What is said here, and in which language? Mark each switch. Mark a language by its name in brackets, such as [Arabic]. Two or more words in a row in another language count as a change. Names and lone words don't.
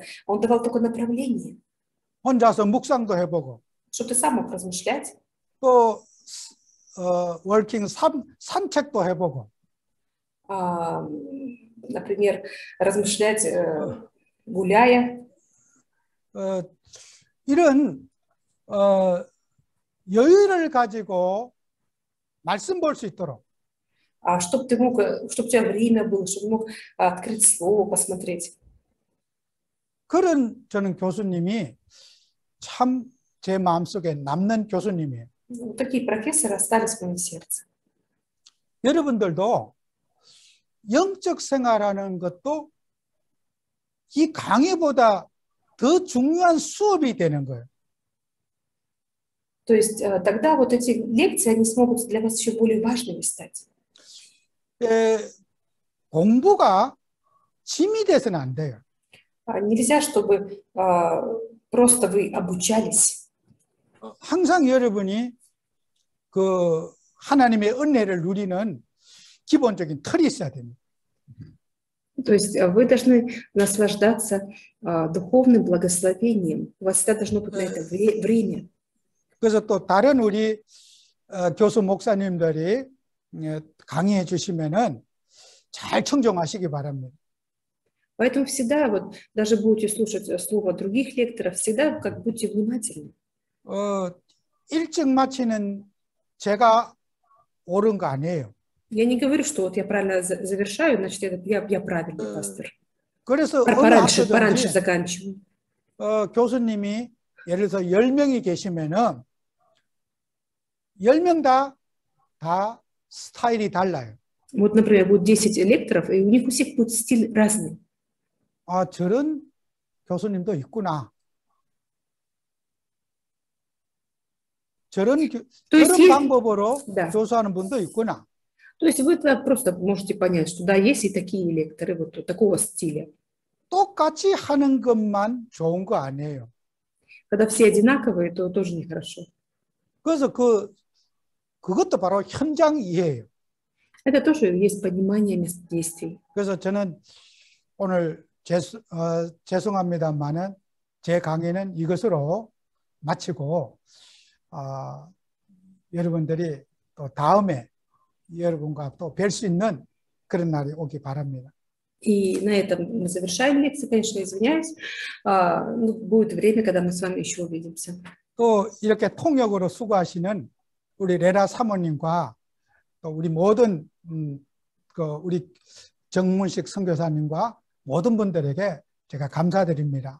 [Russian] Он давал только направление. [Korean] 혼자서 묵상도 해보고. [Russian] Чтобы ты сам мог размышлять. [Korean] 또 워킹 산책도 해보고. [Russian] Например, размышлять гуляя. [Korean] 이런 여유를 가지고 말씀 볼 수 있도록. [Russian] Чтобы у тебя время было, чтобы ты мог открыть слово, посмотреть. [Korean] 그런 저는 교수님이 참 제 마음속에 남는 교수님이에요. [Russian] Такие профессоры остались в моем сердце. [Korean] 여러분들도 영적 생활하는 것도 이 강의보다 더 중요한 수업이 되는 거예요. [Russian] То есть тогда вот эти лекции, они смогут для вас еще более важными стать. [Korean] 공부가 짐이 돼서는 안 돼요. [Russian] Нельзя, чтобы просто вы обучались. [Korean] 항상 여러분이 그 하나님의 은혜를 누리는 기본적인 틀이 있어야 됩니다. [Russian] То есть вы должны наслаждаться духовным благословением. У вас всегда должно быть на это время. [Korean] 그래서 또 다른 우리 교수 목사님들이 강의해 주시면은 잘 청종하시기 바랍니다. [Russian] Поэтому всегда, вот, даже будете слушать слово других лекторов, всегда как будьте внимательны. [Korean] 일찍 마치는 제가 옳은 거 아니에요. [Russian] Я не говорю, что вот я правильно завершаю, значит, я правильный пастор. [Korean] 그래서 [Russian] Пораньше заканчиваю. [Korean] 교수님이 예를 들어서 10명이 계시면은 10명 다 스타일이 달라요. [Russian] Вот, например, будет 10 лекторов, и у них у всех будет стиль разный. [Korean] 저런 교수님도 있구나. 저런 방법으로 교수하는 분도 있구나. [Russian] То есть вы тогда просто можете понять, что да, есть и такие лекторы вот такого стиля. [Korean] 똑같이 하는 것만 좋은 거 아니에요. [Russian] Когда все одинаковые, то тоже нехорошо. [Korean] 그래서 그것도 바로 현장 이해예요. [Russian] Это тоже есть понимание мест действий. [Korean] 그래서 저는 오늘 죄송합니다만은 제 강의는 이것으로 마치고 여러분들이 또 다음에 여러분과 또 뵐 수 있는 그런 날이 오기 바랍니다. [Russian] И на этом мы завершаем лекцию, конечно, извиняюсь. Будет время, когда мы с вами еще увидимся. [Korean] 또 이렇게 통역으로 수고하시는 우리 레나 사모님과 또 우리 мо든 우리 정문식 선교사님과 모든 분들에게 제가 감사드립니다.